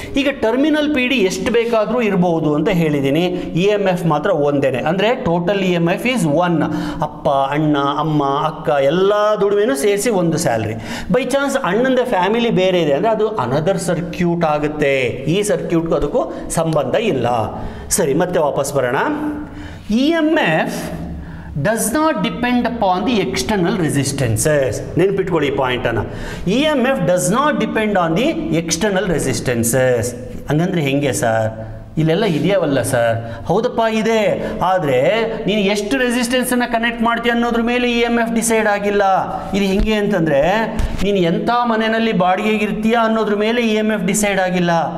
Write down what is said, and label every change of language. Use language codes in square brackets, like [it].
[kn] ಈಗ terminal P D ಎಷ್ಟು ಬೇಕಾದರೂ ಇರಬಹುದು ಅಂತ ಹೇಳಿದ್ದೀನಿ. ಇ ಎಮ್ ಎಫ್ ಮಾತ್ರ ಒಂದೇನೆ, ಅಂದರೆ total E M F is 1. ಅಪ್ಪ, ಅಣ್ಣ, ಅಮ್ಮ, ಅಕ್ಕ ಎಲ್ಲ ದುಡಿಮೆನೂ ಸೇರಿಸಿ ಒಂದು ಸ್ಯಾಲ್ರಿ. ಬೈ ಚಾನ್ಸ್ ಅಣ್ಣಂದ ಫ್ಯಾಮಿಲಿ ಬೇರೆ ಇದೆ ಅಂದರೆ ಅದು ಅನದರ್ ಸರ್ಕ್ಯೂಟ್ ಆಗುತ್ತೆ. ಈ ಸರ್ಕ್ಯೂಟ್ಗೂ ಅದಕ್ಕೂ ಸಂಬಂಧ ಇಲ್ಲ. ಸರಿ, ಮತ್ತೆ ವಾಪಸ್ ಬರೋಣ. [en] E M F does not depend upon the external resistances. [kn] ನೆನಪಿಟ್ಕೊಳ್ಳಿ ಈ ಪಾಯಿಂಟನ್ನು. [en] E M F does not depend on the external resistances. [kn] ಹಂಗಂದ್ರೆ ಹೆಂಗೆ ಸರ್? ಇಲ್ಲೆಲ್ಲ ಇದೆಯವಲ್ಲ ಸರ್? ಹೌದಪ್ಪ ಇದೆ, ಆದರೆ ನೀನು ಎಷ್ಟು ರೆಸಿಸ್ಟೆನ್ಸನ್ನು ಕನೆಕ್ಟ್ ಮಾಡ್ತೀಯ ಅನ್ನೋದ್ರ ಮೇಲೆ ಇ ಎಮ್ ಎಫ್ ಡಿಸೈಡ್ ಆಗಿಲ್ಲ. ಇದು ಹೆಂಗೆ ಅಂತಂದರೆ ನೀನು ಎಂಥ ಮನೆಯಲ್ಲಿ ಬಾಡಿಗೆಗಿರ್ತೀಯ ಅನ್ನೋದ್ರ ಮೇಲೆ ಇ ಎಮ್ ಎಫ್ ಡಿಸೈಡ್ ಆಗಿಲ್ಲ.